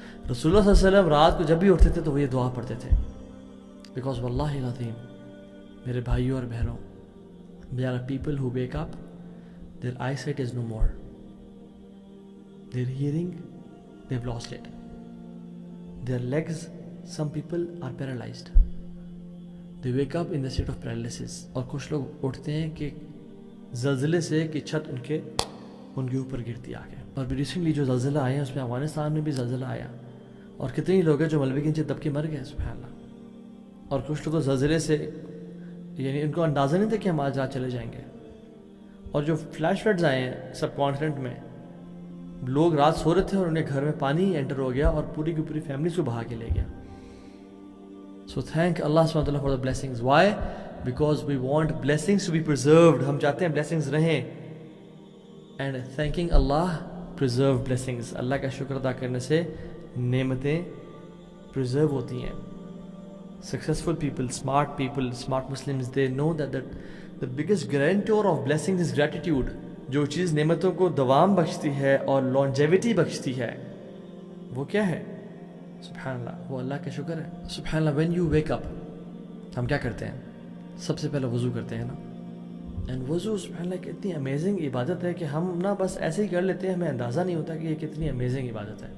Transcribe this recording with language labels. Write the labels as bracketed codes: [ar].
[ur] رسول اللہ صلی اللہ علیہ وسلم رات کو جب بھی اٹھتے تھے تو وہ یہ دعا پڑھتے تھے, بیکاز واللہ العظیم میرے بھائیوں اور بہنوں, [en] there are people who wake up, their eyesight is no more, their hearing, they've lost it, their legs, some people are paralyzed, they wake up in the state of paralysis. [ur] اور کچھ لوگ اٹھتے ہیں کہ زلزلے سے کہ چھت ان کے اوپر گرتی آ کے. اور ریسنٹلی جو زلزلہ آئے ہیں اس میں افغانستان میں بھی زلزلہ آیا اور کتنے لوگ ہیں جو ملبے کے نیچے دب کے مر گئے, سبحان اللہ. اور کچھ لوگ تو زلزلے سے یعنی ان کو اندازہ نہیں تھا کہ ہم آج رات چلے جائیں گے. اور جو فلیش فلڈز آئے ہیں سب کانٹیننٹ میں, لوگ رات سو رہے تھے اور انہیں گھر میں پانی انٹر ہو گیا اور پوری کی پوری فیملیز کو بہا کے لے گیا. [en] So thank Allah سبحانہ وتعالیٰ for the blessings. Why? Because we want blessings to be preserved. [ur] ہم چاہتے ہیں بلیسنگز رہیں. [en] And thanking Allah preserve blessings. [ur] اللہ کا شکر ادا کرنے سے نعمتیں پرزرو ہوتی ہیں. [en] Successful people, smart Muslims, they know that the biggest guarantor of blessings is gratitude. [ur] جو چیز نعمتوں کو دوام بخشتی ہے اور longevity بخشتی ہے وہ کیا ہے؟ سبحان اللہ, وہ اللہ کا شکر ہے. سبحان اللہ. [en] when you wake up [ur] ہم کیا کرتے ہیں؟ سب سے پہلے وضو کرتے ہیں نا. اینڈ وضو سبحان اللہ ایک اتنی امیزنگ عبادت ہے کہ ہم نا بس ایسے ہی کر لیتے ہیں, ہمیں اندازہ نہیں ہوتا کہ یہ کتنی امیزنگ عبادت ہے.